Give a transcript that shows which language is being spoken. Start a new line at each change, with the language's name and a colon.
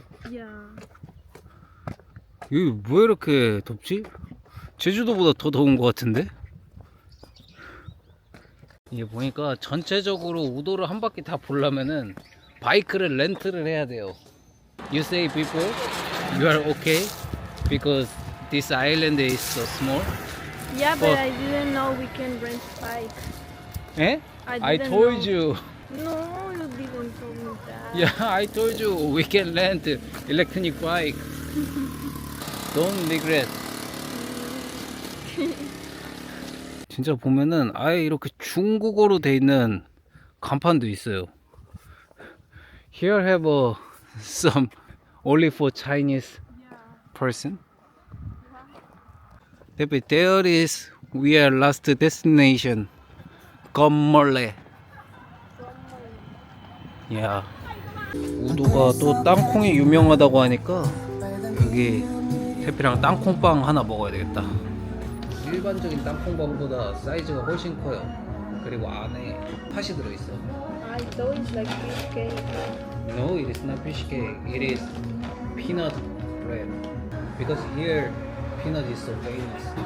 English: Yeah.
Korean: 여기 왜 이렇게 덥지? 제주도보다 더 더운 것 같은데? 이게 보니까 전체적으로 우도를 한 바퀴 다 보려면은 바이크를 렌트를 해야 돼요.
English: You say people, you are okay because this island is so small. Yeah, but I didn't know we can rent bike. Eh? I didn't told know. you. No, you didn't tell me that. Yeah, I told you we can rent electronic bike. Don't regret.
Korean: 진짜 보면은 아예 이렇게 중국어로 돼 있는 간판도 있어요.
English: Here have some only for Chinese person. There is we are last destination. 건멀레.
Korean: 야, 우도가 또 땅콩이 유명하다고 하니까 여기 태피랑 땅콩빵 하나 먹어야 되겠다. 일반적인 땅콩빵보다 사이즈가 훨씬 커요. 그리고 안에 팥이 들어있어.
English: I thought it's like fish cake. No, it is not fish cake. It is peanut bread. Because here peanut is so famous.